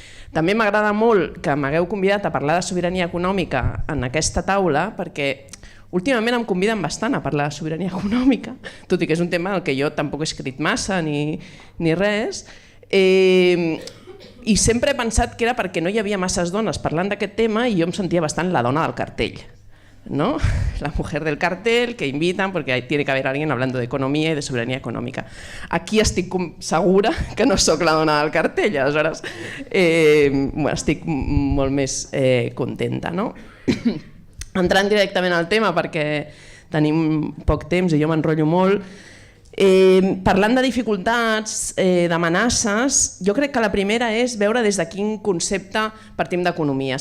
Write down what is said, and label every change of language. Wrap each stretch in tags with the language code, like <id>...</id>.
<ca>També m'agrada molt que m'hagueu convidat a parlar de sobirania econòmica en aquesta taula, perquè últimament em conviden bastant a parlar de sobirania econòmica, tot i que és un tema del que jo tampoc he escrit massa ni res, i sempre he pensat que era perquè no hi havia masses dones parlant d'aquest tema i jo em sentia bastant la dona del cartell, ¿no?</ca> <es>La mujer del cartel que invitan porque tiene que haber alguien hablando de economía y de soberanía econòmica.</es> <ca>Aquí estic segura que no sóc la dona del cartell, aleshores estic molt més contenta. No? Entrant directament al tema perquè tenim poc temps i jo m'enrotllo molt, parlant de dificultats, d'amenaces, jo crec que la primera és veure des de quin concepte partim d'economia.</ca>